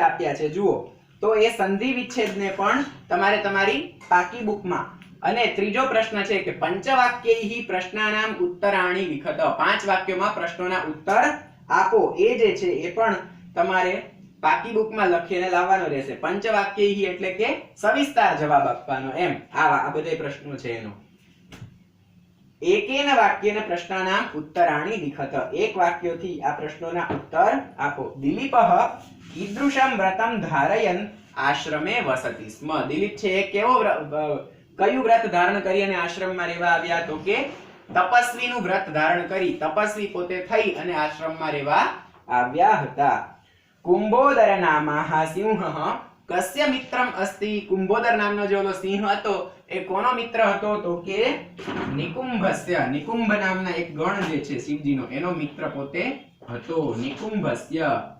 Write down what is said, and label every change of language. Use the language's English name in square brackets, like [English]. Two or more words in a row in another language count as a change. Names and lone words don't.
[Gujarati] આપ્યા છે જુઓ તો એ સંધિ વિચ્છેદને પણ તમારે તમારી પાકી બુકમાં અને ત્રીજો પ્રશ્ન છે કે [Sanskrit] પંચવાક્યૈહિ પ્રશ્નાનામ ઉત્તરાણી લિખત [Gujarati] 5 વાક્યોમાં પ્રશ્નોના ઉત્તર આપો એ જે છે એ પણ તમારે પાકી બુકમાં લખીને લાવવાનો રહેશે પંચવાક્યૈહિ એટલે કે સવિસ્તાર જવાબ આપવાનો એમ આ બધા પ્રશ્નો છે એનો [Sanskrit] એકેન વાક્યેન પ્રશ્નાનામ ઉત્તરાણી લિખત [Gujarati] એક વાક્યોથી આ પ્રશ્નોના ઉત્તર આપો [Sanskrit] દિલીપઃ कीदृशं व्रतं धारयन् आश्रमे वसति स्म [Gujarati] दिलीप છે કેવો કયું વ્રત ધારણ કરી અને આશ્રમમાં રહેવા આવ્યા તો કે તપસ્વીનું વ્રત ધારણ કરી તપસ્વી પોતે થઈ અને આશ્રમમાં રહેવા આવ્યા હતા [Sanskrit] કુંભોદર નામઃ સિંહઃ કસ્ય મિત્રમ અસ્તિ [Gujarati] કુંભોદર નામનો જે ઓલો સિંહ હતો એ કોનો મિત્ર હતો તો કે નિકુંભસ્ય નિકુંભ નામના એક ગણ જે છે શિવજીનો એનો મિત્ર પોતે હતો નિકુંભસ્ય